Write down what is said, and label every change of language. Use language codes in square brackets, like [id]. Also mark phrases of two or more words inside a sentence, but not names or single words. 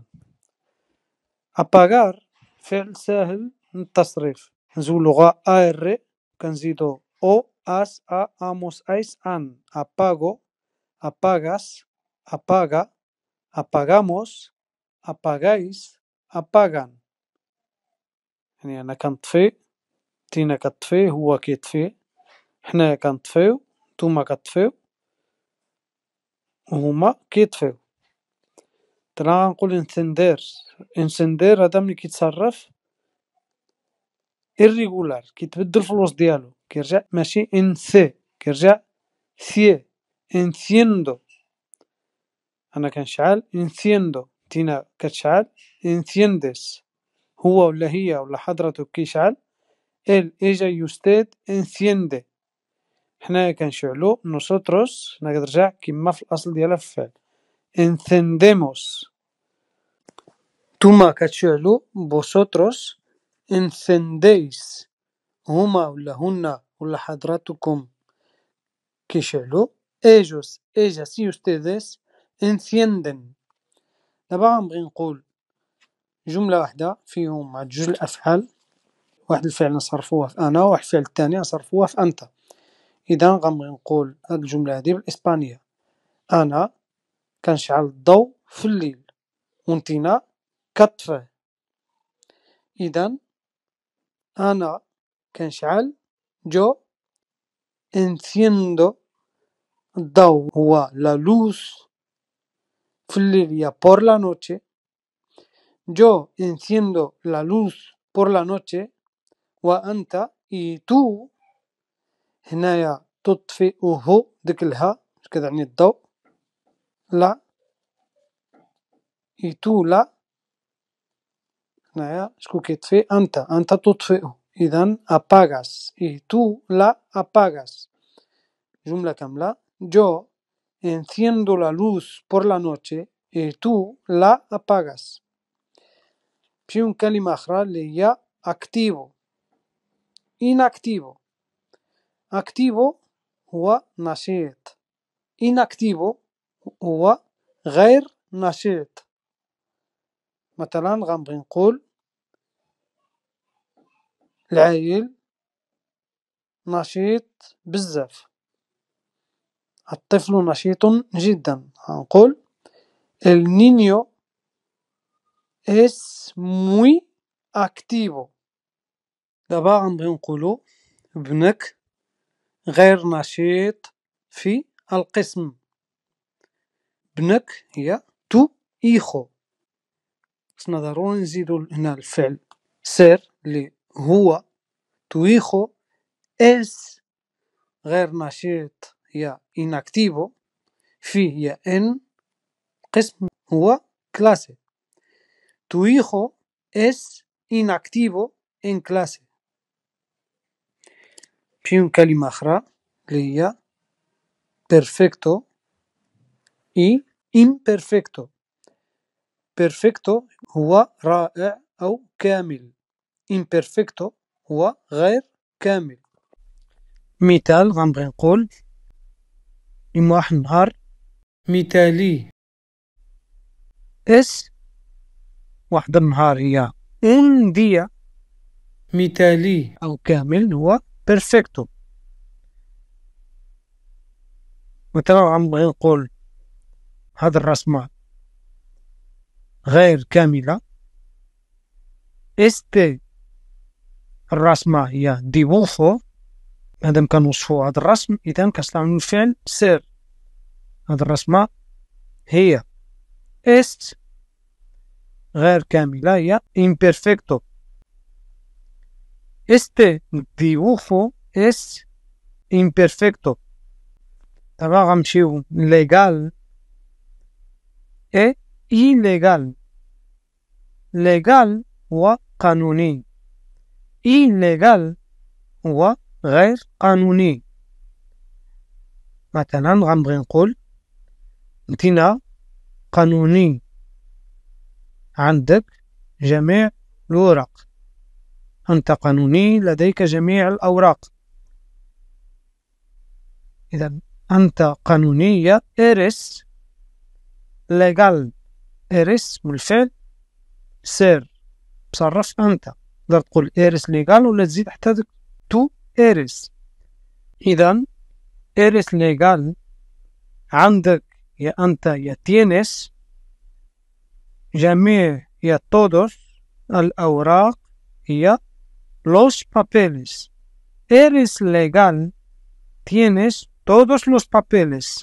[ar] apagar فعل ساهل من التصريف، نزولو غا ar كنزيدو [es] o as a amos ais an. apago apagas apaga apagamos apagáis apagan. [ar] يعني أنا كنطفي، تينا كتطفي، هو كيطفي، حنايا كنطفيو، نتوما كتطفيو، وهما كيطفيو. مثلا غنقول انسندير. انسندير هذا ملي كيتصرف irregular، كيتبدل في الوسط ديالو، كيرجع ماشي انسي، كيرجع ثي. انسيندو أنا كنشعل انسيندو، تينا كتشعل انسيندس، هو ولا هي ولا حضرتو كيشعل [es] él ella y usted enciende. [ar] حنايا كنشعلو nosotros، هنا كترجع كيما في الأصل ديالها في الفعل encendemos. نتوما كتشعلو [es] vosotros encendéis [ar] هما ولا هن ولا حضراتكم كيشعلوا [es] ellos ellas y ustedes encienden. [ar] دابا غنبغي نقول جملة واحدة فيهم مع جوج الأفعال، واحد الفعل نصرفوه في أنا وواحد الفعل الثاني نصرفوه في أنت. إذا غنبغي نقول هاد الجملة هادي بالإسبانية: أنا كنشعل الضوء في الليل وانتينا كطفيه. إذا أنا كنشعل جو enciendo الضوء هو [es] la luz [ar] في الليل هي [es] por la noche. Yo enciendo la luz por la noche. [ar] وأنت [es] y tú [ar] هنايا تطفئه ديك الها كتعني الضوء لا y tú لا هنايا شكون كيطفي أنت تطفئه. [es] إذا apagas y tú لا apagas. [ar] جملة كاملة: [es] Yo enciendo la luz por la noche y tú la apagas. [ar] فيهم كلمة أخرى اللي هي [es] activo inactivo. [ar] activo هو نشيط، inactivo هو غير نشيط. مثلا غنبغي نقول العايل نشيط بزاف، الطفل نشيط جدا. [es] غنقول el niño es muy activo. [ar] دابا غنبغي نقولو ابنك غير نشيط في القسم. ابنك هي [es] tu hijo. [ar] خصنا ضروري نزيدو هنا الفعل سير اللي هو [es] tu hijo. [ar] إس غير نشيط هي inactivo. في هي ان قسم هو clase. [es] Tu hijo es inactivo en clase. [ar] فيهم كلمة أخرى اللي هي [es] perfecto y imperfecto. [ar] perfecto هو رائع أو كامل. imperfecto هو غير كامل. مثال غنبغي نقول واحد النهار مثالي. اس واحد النهار هي [es] un día [ar] مثالي أو كامل هو perfecto. مثلا غنبغي نقول هاد الرسمة غير كاملة. este الرسمة هي dibujo. مادام كنوصفو هاد الرسم إذا كنستعملو الفعل ser. هاد الرسمة هي es غير كاملة هي imperfecto. [es] este dibujo es imperfecto. [ar] دابا غنمشيو [es] legal e ilegal. [ar] legal هو قانوني، ilegal هو غير قانوني. مثلا غنبغي نقول انتينا قانوني، عندك جميع الورق. أنت قانوني، لديك جميع الأوراق. إذا أنت قانونية [es] eres legal. [ar] eres بالفعل سير تصرف أنت. تقدر تقول [es] eres legal [ar] ولا تزيد حتى [es] tú eres. [ar] إذا [es] eres legal [ar] عندك يا أنت يا tienes جميع يا todos الأوراق هي [es] los papeles. eres legal tienes todos los papeles.